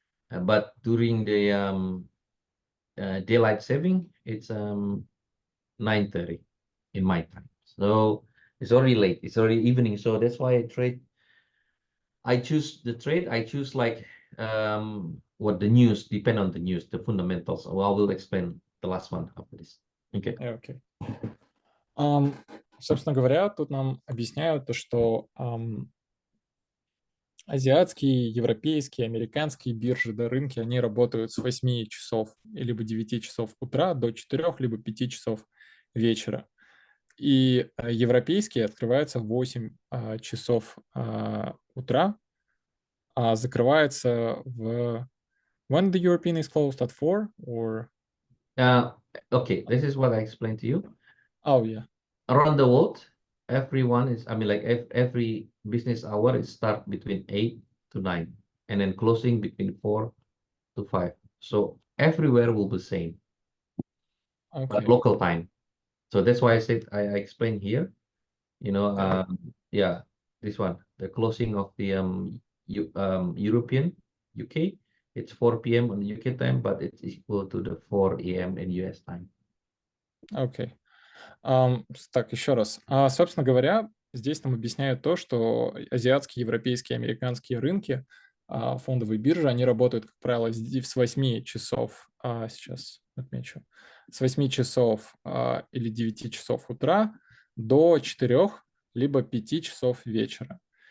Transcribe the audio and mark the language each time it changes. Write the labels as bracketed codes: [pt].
[en] But during the daylight saving, it's 9:30 in my time. So it's already late. It's already evening. So that's why I choose the trade. I choose like what the news, depend on the news, the fundamentals. Well, I will explain the last one after this. Okay. Okay. [ru] Собственно говоря, тут нам объясняют то, что азиатские, европейские, американские биржи, да, рынки, они работают с 8 часов либо 9 часов утра до 4 либо 5 часов вечера. И европейские открываются в 8 часов утра, а закрывается в... [en] When the European is closed at 4 or... Okay, this is what I explained to you. Oh, yeah. Around the world, everyone is, I mean, like every business hour is start between 8 to 9 and then closing between 4 to 5. So everywhere will be same, but Okay. local time. So that's why I said I explained here, you know, Yeah. yeah, this one, the closing of the European UK, it's 4 p.m. on the UK time, but it's equal to the 4 a.m. in US time. [ru] Окей. Так, еще раз. Собственно говоря, здесь нам объясняют то, что азиатские, европейские, американские рынки, фондовые биржи, они работают, как правило, с 8 часов, сейчас отмечу, с 8 часов или 9 часов утра до 4 либо 5 часов вечера.